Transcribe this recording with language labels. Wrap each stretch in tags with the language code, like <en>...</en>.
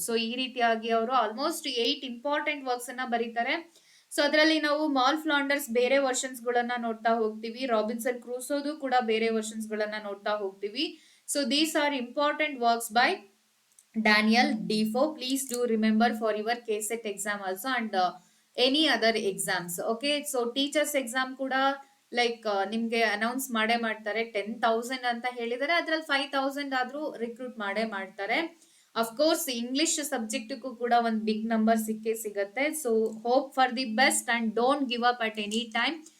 <kn>So ಈ ರೀತಿಯಾಗಿ ಅವರು ಆಲ್ಮೋಸ್ಟ್ 8 ಇಂಪಾರ್ಟೆಂಟ್ ವರ್ಕ್ಸ್ ಅನ್ನ ಬರೀತಾರೆ. ಸೊ ಅದರಲ್ಲಿ ನಾವು ಮಾಲ್ ಫ್ಲಾಂಡರ್ಸ್ ಬೇರೆ ವರ್ಷನ್ಸ್ ಗಳನ್ನ ನೋಡ್ತಾ ಹೋಗ್ತೀವಿ, ರಾಬಿನ್ಸನ್ ಕ್ರೂಸೋದು ಕೂಡ ಬೇರೆ ವರ್ಷನ್ಸ್ ಗಳನ್ನ ನೋಡ್ತಾ ಹೋಗ್ತೀವಿ.</kn> <en>So these are important works by Daniel Defoe. Please do remember for your KSET exam also and any other exams.</en> <kn>Okay, so teachers exam ಕೂಡ ಲೈಕ್ ನಿಮ್ಗೆ ಅನೌನ್ಸ್ ಮಾಡೇ ಮಾಡ್ತಾರೆ. 10,000 ಅಂತ ಹೇಳಿದರೆ ಅದ್ರಲ್ಲಿ 5,000 ಆದ್ರೂ ರಿಕ್ರೂಟ್ ಮಾಡೇ ಮಾಡ್ತಾರೆ. ಅಫ್ಕೋರ್ಸ್ ಇಂಗ್ಲಿಷ್ ಸಬ್ಜೆಕ್ಟ್ಗೂ ಕೂಡ ಒಂದು ಬಿಗ್ ನಂಬರ್ ಸಿಗತ್ತೆ.</kn> <en>So hope for the best and don't give up at any time.</en>